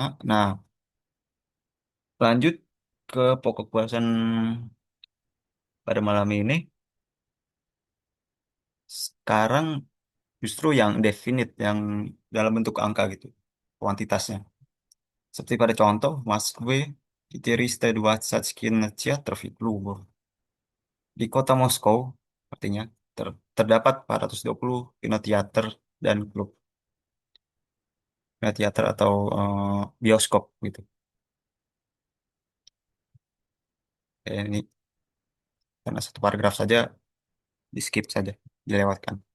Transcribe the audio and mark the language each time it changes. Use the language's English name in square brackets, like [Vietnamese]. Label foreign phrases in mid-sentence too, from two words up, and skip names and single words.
[Indonesian] Nah, lanjut ke pokok bahasan pada malam ini. Sekarang justru yang definite, yang dalam bentuk angka gitu, kuantitasnya. Seperti pada contoh, Moskwe, 420 [Russian] кинотеатров и клубов. [Indonesian] Di kota Moskow, artinya terdapat 420 kinoteater dan klub. Kinoteater atau bioskop gitu. Ini karena satu paragraf saja, di skip saja, dilewatkan.